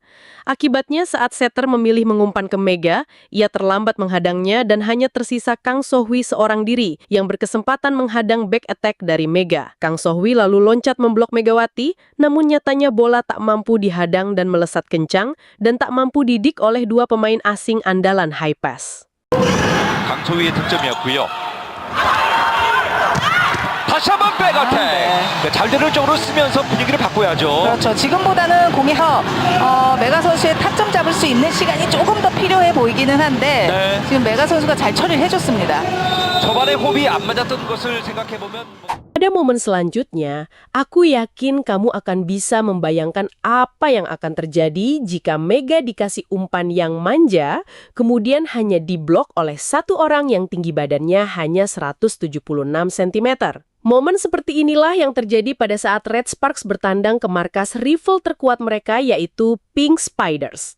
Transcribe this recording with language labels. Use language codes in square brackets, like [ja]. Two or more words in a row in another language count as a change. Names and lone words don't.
[id] Akibatnya saat setter memilih mengumpan ke Mega, ia terlambat menghadangnya dan hanya tersisa Kang So-hwi seorang diri yang berkesempatan menghadang [en] back attack [id] dari Mega. Kang So-hwi lalu loncat memblok Megawati, namun nyatanya bola tak mampu dihadang dan melesat kencang dan tak mampu didik oleh dua pemain asing andalan High Pass. [ko] 강소희의 득점이었고요. 다시 한번 백어택. 잘 되는 쪽으로 쓰면서 분위기를 바꿔야죠. 그렇죠. 지금보다는 공에서 메가 선수의 타점 잡을 수 있는 시간이 조금 더 필요해 보이기는 한데 네. 지금 메가 선수가 잘 처리를 해줬습니다. 저반에 호흡이 안 맞았던 것을 생각해보면 [id] Pada momen selanjutnya, aku yakin kamu akan bisa membayangkan apa yang akan terjadi jika Mega dikasih umpan yang manja, kemudian hanya diblok oleh satu orang yang tinggi badannya hanya 176 cm. Momen seperti inilah yang terjadi pada saat Red Sparks bertandang ke markas rival terkuat mereka yaitu Pink Spiders.